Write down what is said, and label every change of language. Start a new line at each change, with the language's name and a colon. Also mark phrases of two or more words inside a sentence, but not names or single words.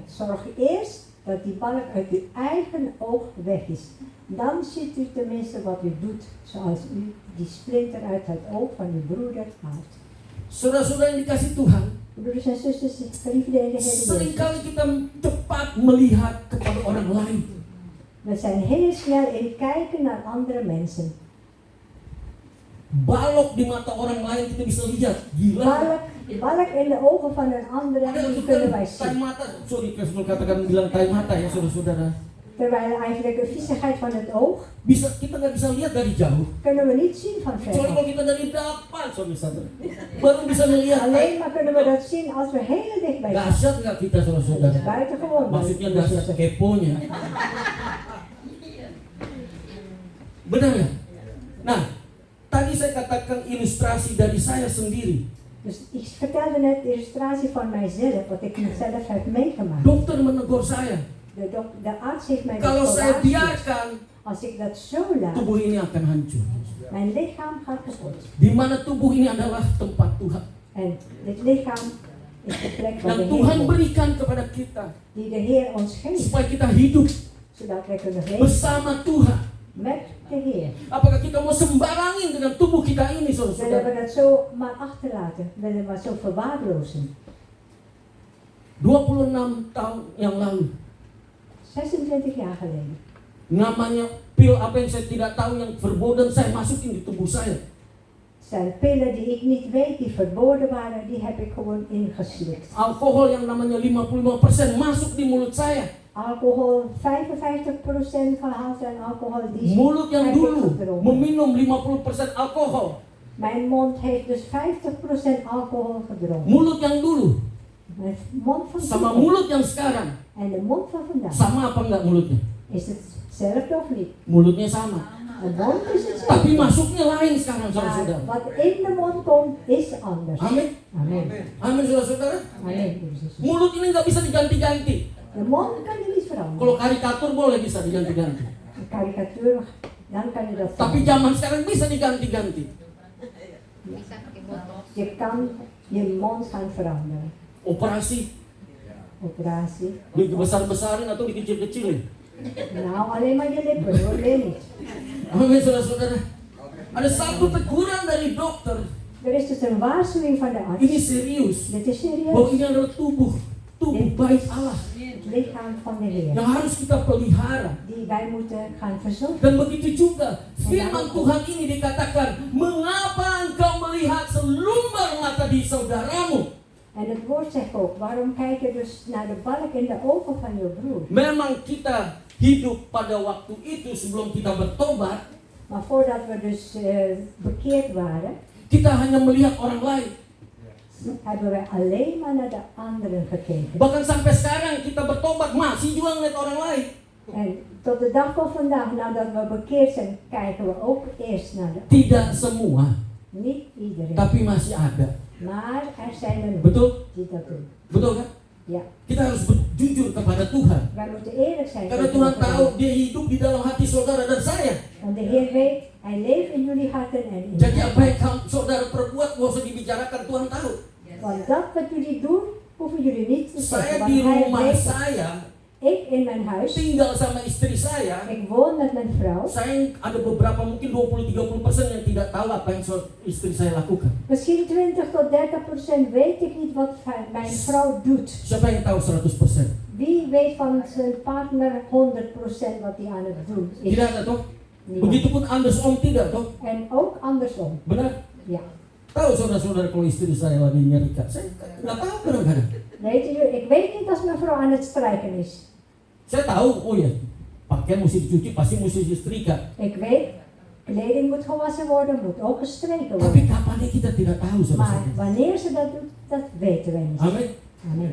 Dutch: Zorg eerst dat die balk uit uw eigen oog weg is. Dan ziet u tenminste wat u doet, zoals u die splinter uit het oog van uw broeder haalt.
Indonesian: Saudara-saudara yang dikasih Tuhan,
Dutch: Broeders en zusters, geliefde in de Heer Jezus.
Indonesian: seringkali kita cepat melihat kepada orang lain.
Dutch: We zijn heel snel in kijken naar andere mensen.
Indonesian: Balok di mata orang lain kita bisa lihat, gila.
Dutch: Balk in de ogen van een andere,
Indonesian: Ada
Dutch: die
Indonesian: itu
Dutch: kunnen wij
Indonesian: tai
Dutch: zien.
Indonesian: mata, sorry kalau katakan bilang tai mata ya saudara-saudara.
Dutch: Terwijl eigenlijk de viezigheid van het oog,
Indonesian: Kita nggak bisa lihat dari jauh.
Dutch: kunnen we niet zien van
Indonesian: Kecuali
Dutch: ver.
Indonesian: kalau kita dari depan, saudara. Baru bisa melihat.
Dutch: Alleen maar kunnen we dat zien als we heel dichtbij zijn.
Indonesian: Dahsyat nggak kita saudara-saudara?
Dutch: Buitengewoon.
Indonesian: Maksudnya dahsyat keponya. Benar ya? Nah, tadi saya katakan ilustrasi dari saya sendiri.
Dutch: Dus ik vertelde net de illustratie van mijzelf, wat ik zelf heb meegemaakt.
Indonesian: Dokter menegur saya,
Dutch: De arts heeft mij
Indonesian: kalau
Dutch: dat
Indonesian: saya
Dutch: gewaarschuwd.
Indonesian: biarkan,
Dutch: Als ik dat zo laat,
Indonesian: tubuh ini akan hancur.
Dutch: mijn lichaam gaat kapot.
Indonesian: Di mana tubuh ini adalah tempat Tuhan.
Dutch: En dit lichaam is de plek waar de
Indonesian: Yang Tuhan
Dutch: Heer woont,
Indonesian: berikan kepada kita
Dutch: die de Heer ons geeft,
Indonesian: supaya kita hidup
Dutch: zodat wij kunnen leven
Indonesian: bersama Tuhan.
Dutch: met de Heer.
Indonesian: Apakah kita mau dengan tubuh kita ini,
Dutch: Willen
Indonesian: saudara-saudara.
Dutch: we dat zo maar achterlaten? Willen we het zo verwaarlozen?
Indonesian: 26 tahun yang lalu,
Dutch: 26 jaar geleden.
Indonesian: namanya pil apa yang saya tidak tahu yang verboden saya masukin di tubuh saya.
Dutch: Zijn pillen die ik niet weet, die verboden waren, die heb ik gewoon ingeslikt.
Indonesian: Alkohol yang namanya 55% masuk di mulut saya.
Dutch: Alcohol, 55% gehaald aan alcohol, die
Indonesian: Mulut yang
Dutch: heb ik
Indonesian: dulu
Dutch: gedronken.
Indonesian: meminum 50% alkohol.
Dutch: Mijn mond heeft dus 50% alcohol gedronken.
Indonesian: Mulut yang dulu
Dutch: Mijn mond van
Indonesian: sama
Dutch: toen
Indonesian: mulut yang sekarang
Dutch: en de mond van vandaag.
Indonesian: sama apa enggak mulutnya?
Dutch: Is het hetzelfde of niet?
Indonesian: Mulutnya sama.
Dutch: De mond is hetzelfde.
Indonesian: Tapi masuknya lain sekarang,
Dutch: Maar
Indonesian: saudara-saudara.
Dutch: wat in de mond komt, is anders.
Indonesian: Amin.
Dutch: Amen.
Indonesian: Amin, saudara-saudara.
Dutch: Amen. Jezus.
Indonesian: Mulut ini nggak bisa diganti-ganti.
Dutch: De mond kan je niet
Indonesian: Kalau
Dutch: veranderen.
Indonesian: karikatur boleh bisa diganti-ganti.
Dutch: Een karikatuur, dan kan je dat
Indonesian: Tapi
Dutch: veranderen.
Indonesian: zaman sekarang bisa diganti-ganti.
Dutch: Je kan je mond gaan veranderen.
Indonesian: Operasi
Dutch: Operatie.
Indonesian: dibesar-besarin atau dikecil-kecilin.
Dutch: Nou, alleen maar je lippen, hoor, meer niet.
Indonesian: Amin, saudara-saudara. Ada satu teguran dari dokter.
Dutch: Er is dus een waarschuwing van de
Indonesian: Ini
Dutch: arts.
Indonesian: serius.
Dutch: Dit is
Indonesian: Bahwa
Dutch: serieus.
Indonesian: ini adalah tubuh baik Allah
Dutch: Het lichaam van de Heer.
Indonesian: yang harus kita pelihara.
Dutch: Die wij moeten gaan verzorgen.
Indonesian: Dan begitu juga firman Tuhan ini dikatakan, mengapa engkau melihat selumbar mata di saudaramu?
Dutch: En het woord zegt ook, waarom kijk je dus naar de balk in de ogen van je broer?
Indonesian: Memang kita hidup pada waktu itu sebelum kita bertobat,
Dutch: Maar voordat we dus bekeerd waren,
Indonesian: kita hanya melihat orang lain.
Dutch: hebben wij alleen maar naar de anderen gekeken.
Indonesian: Bahkan sampai sekarang kita bertobat masih juga ngeliat orang lain.
Dutch: En tot de dag van vandaag, nadat we bekeerd zijn, kijken we ook eerst naar de
Indonesian: Tidak semua,
Dutch: niet iedereen.
Indonesian: tapi masih ada.
Dutch: Maar er zijn er nog
Indonesian: Betul?
Dutch: die dat doen.
Indonesian: Betul kan?
Dutch: Ja,
Indonesian: Kita harus jujur kepada Tuhan.
Dutch: wij moeten eerlijk zijn.
Indonesian: Karena
Dutch: tegen
Indonesian: Tuhan
Dutch: elkaar.
Indonesian: tahu dia hidup di dalam hati saudara dan saya.
Dutch: Want de Heer weet, Hij leeft in jullie harten en in
Indonesian: Jadi
Dutch: mij.
Indonesian: apa yang saudara perbuat gak usah dibicarakan, Tuhan tahu.
Dutch: Want dat wat jullie doen, hoeven jullie niet te zeggen.
Indonesian: Saya
Dutch: Want
Indonesian: di
Dutch: Hij
Indonesian: rumah
Dutch: weet het.
Indonesian: saya,
Dutch: Ik in mijn huis,
Indonesian: tinggal sama istri saya.
Dutch: ik woon met mijn vrouw.
Indonesian: Saya ada beberapa mungkin 20-30% yang tidak tahu apa yang istri saya lakukan.
Dutch: Misschien 20 tot 30% weet ik niet wat mijn vrouw doet.
Indonesian: Siapa yang tahu 100%?
Dutch: Wie weet van zijn partner 100% wat hij aan het doen is?
Indonesian: Tidak ada toh?
Dutch: Niemand.
Indonesian: Begitupun andersom tidak toh?
Dutch: En ook andersom.
Indonesian: Benar?
Dutch: Ja.
Indonesian: Tahu saudara-saudara kalau istri saya lagi nyerikat? Saya nggak tahu kadang-kadang.
Dutch: Weet je, ik weet niet als mijn vrouw aan het strijken is.
Indonesian: Saya tahu, oh ya, pakaian mesti dicuci, pasti mesti disetrika.
Dutch: Ik weet, kleding moet gewassen worden, moet ook gestreken
Indonesian: Tapi
Dutch: worden.
Indonesian: kapannya kita tidak tahu,
Dutch: Maar
Indonesian: saudara-saudara.
Dutch: wanneer ze dat doet, dat weten wij niet.
Indonesian: Amin.
Dutch: Amen.